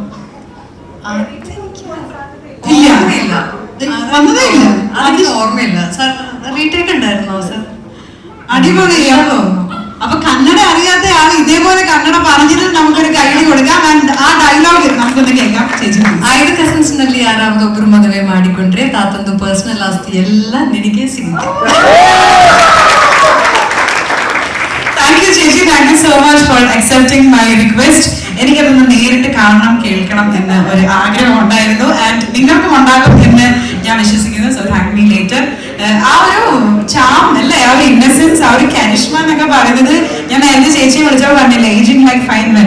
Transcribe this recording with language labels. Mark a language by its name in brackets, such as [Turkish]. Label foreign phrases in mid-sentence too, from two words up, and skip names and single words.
[Malayalam] ഇല്ല, വന്നതേ ഇല്ല. അതിന് ഓർമ്മയില്ല. സാർ റീടേക്ക് ഉണ്ടായിരുന്നോ സാർ? അടിപൊളിയാണോ? അപ്പൊ കന്നഡ അറിയാത്ത ആൾ ഇതേപോലെ കന്നഡ പറഞ്ഞിട്ട് നമുക്കൊരു കൈഡി കൊടുക്കാം. ആ ഡയലോഗ് നമുക്കൊന്ന് കേൾക്കാം. ചേച്ചി [Kannada] 5 ಕಸಿನ್ಸ್ ನಲ್ಲಿ ಯಾರಾவது ಒಬ್ರು ಮದುವೆ ಮಾಡಿಕೊಂಡ್ರೆ ತಾತಂದು ಪರ್ಸನಲ್ ಆಸ್ತಿ ಎಲ್ಲ ನಿನಗೆ ಸಿಗುತ್ತೆ. [English] Thank you ചേച്ചി, thank you so much for accepting my request. [Malayalam] എനിക്കതൊന്ന് നേരിട്ട് കാണണം, കേൾക്കണം എന്ന് ഒരു ആഗ്രഹം ഉണ്ടായിരുന്നു. ആൻഡ് നിങ്ങൾക്കും ഉണ്ടാകും എന്ന് ഞാൻ വിശ്വസിക്കുന്നു. [English] So thank me later. [Malayalam] ആ ഒരു ചാം അല്ലേ, ആ ഒരു ഇന്നസെൻസ്, ആ ഒരു കരിഷ്മ എന്നൊക്കെ പറയുന്നത് ഞാൻ നേരത്തെ ചേച്ചിയെ വിളിച്ചപ്പോൾ പറഞ്ഞില്ലേ, [English] ageing like fine men.